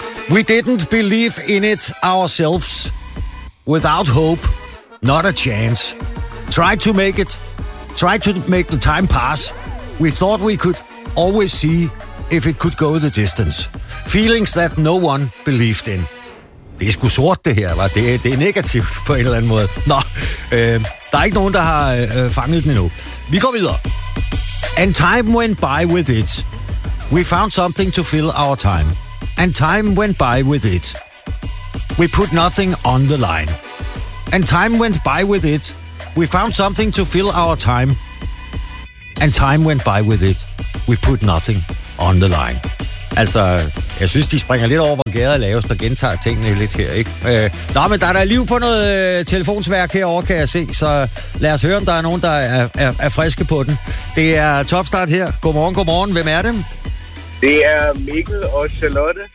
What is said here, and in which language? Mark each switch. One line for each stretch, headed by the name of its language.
English: We didn't believe in it ourselves. Without hope, not a chance. Try to make the time pass. We thought we could always see if it could go the distance. Feelings that no one believed in.
Danish: Det er sgu sort, det her, var. Det er negativt på en eller anden måde. Nå, der er ikke nogen, der har fanget den endnu. Vi går videre.
English: And time went by with it. We found something to fill our time. And time went by with it. We put nothing on the line. And time went by with it. We found something to fill our time. And time went by with it. We put nothing on the line.
Danish: Altså, jeg synes, de springer lidt over, hvor gader laves, der gentager tingene lidt her, ikke? Nå, men der er liv på noget telefonsværk herovre, kan jeg se. Så lad os høre, om der er nogen, der er friske på den. Det er Topstart her. Godmorgen, godmorgen. Hvem er det? Det er Mikkel og Charlotte.